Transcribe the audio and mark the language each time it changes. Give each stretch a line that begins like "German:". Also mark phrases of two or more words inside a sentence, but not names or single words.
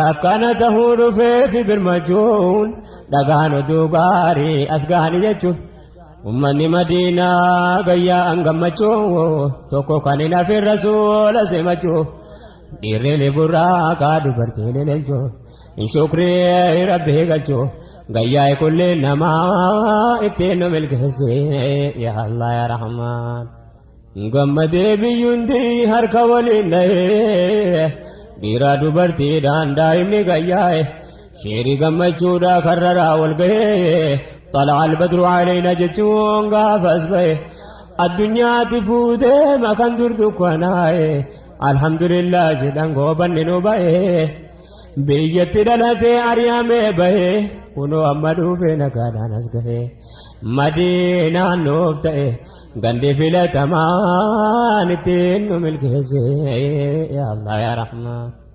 Oromo: akkana tahuu dhufeefi birmachuun dhagaan oduu gaarii as gahanii jechuun ummanni Madiinaa gayyaa gammachuu tokko kan hin hafin rasuula simachuu dhiirri burraaqa dubartiin ililchuu hin shukrii rabbii galchuu gayyaa kullee namaa ittiin nu milkeessee
Arabic: يا الله يا رحمن.
Oromo: Gammadee biyyuundi harka waliin dhahee dhiira dubartiidhaan daa'imni gayyaa'e sheerii gammachuudha karraraa wal gahee
Arabic: طلع البدر علينا
Oromo: jechuun gaafas ba'e addunyaatti fuutee makan durdukkanaaye alhamdulillah jedhan goobanni nu ba'e biyyatti dhalatee ari'amee ba'e kunoo amma dhuufee nagaadhaan as gahee Madiinaan nuuf ta'e gandi filatamaan ittiin nu milkeessee
Arabic: يا الله يا رحمن.